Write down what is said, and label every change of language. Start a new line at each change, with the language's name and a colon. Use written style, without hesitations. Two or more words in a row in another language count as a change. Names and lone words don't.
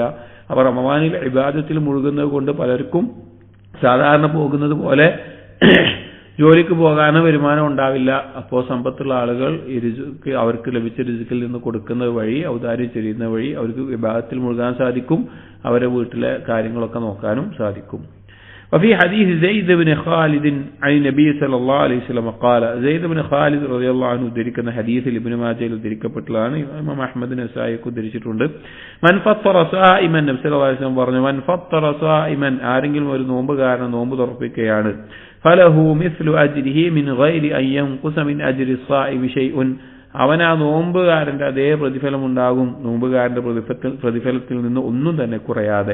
Malayalam: അപ്പോൾ റമളാനിൽ ഇബാദത്തിൽ മുഴുകുന്നത് കൊണ്ട് പലർക്കും സാധാരണ പോകുന്നത് പോലെ ജോലിക്ക് പോകാനോ വരുമാനം ഉണ്ടാവില്ല. അപ്പോൾ സമ്പത്തുള്ള ആളുകൾ അവർക്ക് ലഭിച്ച റിസ്കിൽ നിന്ന് കൊടുക്കുന്നത് വഴി, ഔദാര്യം ചൊരിയുന്ന വഴി അവർക്ക് ഇബാദത്തിൽ മുഴുകാൻ സാധിക്കും, അവരെ വീട്ടിലെ കാര്യങ്ങളൊക്കെ നോക്കാനും സാധിക്കും.
Arabic: وفي حديث زيد بن خالد عن النبي صلى الله عليه وسلم قال, زيد بن خالد رضي الله عنه
Malayalam: ഉദ്ധരിക്കുന്ന ഹദീസിൽ ഇബ്നു മാജയിൽ ഉദ്ധരിക്കപ്പെട്ടതാണ്. ഇമാം അഹ്മദ് നസായിക്ക് ഉദ്ധരിച്ചിട്ടുണ്ട്.
Arabic: من فطر صائما, نبي صلى الله عليه وسلم
Malayalam: പറഞ്ഞു,
Arabic: من فطر صائما,
Malayalam: ആരെങ്കിലും ഒരു നോമ്പുകാരൻ നോമ്പ് തുറപ്പിക്കുകയാണ്,
Arabic: فله مثل أجره من غير أن ينقص من أجر الصائم شيء,
Malayalam: അവൻ ആ നോമ്പുകാരന്റെ അതേ പ്രതിഫലം ഉണ്ടാകും, നോമ്പുകാരന്റെ പ്രതിഫലത്തിൽ നിന്ന് ഒന്നും തന്നെ കുറയാതെ.